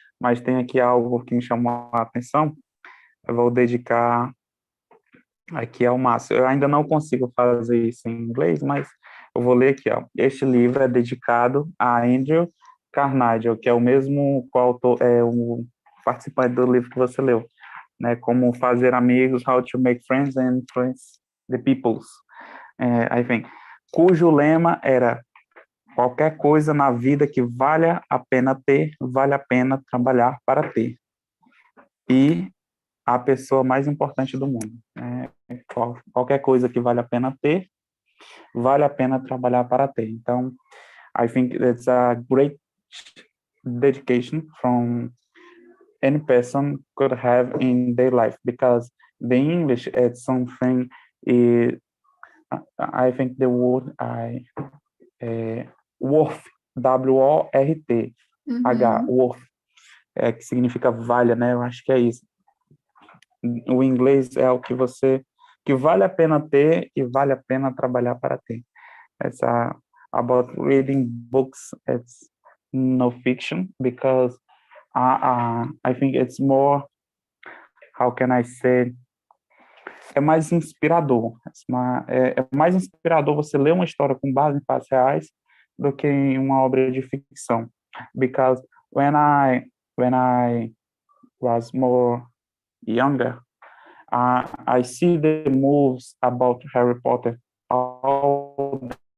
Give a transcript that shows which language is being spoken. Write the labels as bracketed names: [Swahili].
[Portuguese] Mas tem aqui algo que me chamou a atenção. Eu vou dedicar aqui ao Márcio. Eu ainda não consigo fazer isso em inglês, mas eu vou ler aqui, ó. Este livro é dedicado a Andrew Carnegie, que é o mesmo o participante do livro que você leu, né? Como fazer amigos, [English] how to make friends and influence the peoples. I think, [Portuguese] cujo lema era: qualquer coisa na vida que valha a pena ter, vale a pena trabalhar para ter. E a pessoa mais importante do mundo. Qualquer coisa que vale a pena ter, vale a pena trabalhar para ter. Então, [English] I think that's a great dedication from any person could have in their life, because the English is something, I think the word worth, W-O-R-T, worth, [Portuguese] que significa valha, né? Eu acho que é isso. O inglês é o que vale a pena ter e vale a pena trabalhar para ter. [English] It's about reading books. It's no fiction, because I think it's more, how can I say, [Portuguese] é mais inspirador. É mais inspirador você ler uma história com base em fatos reais do que em uma obra de ficção. [English] Because when I was more younger, I see the movies about Harry Potter, all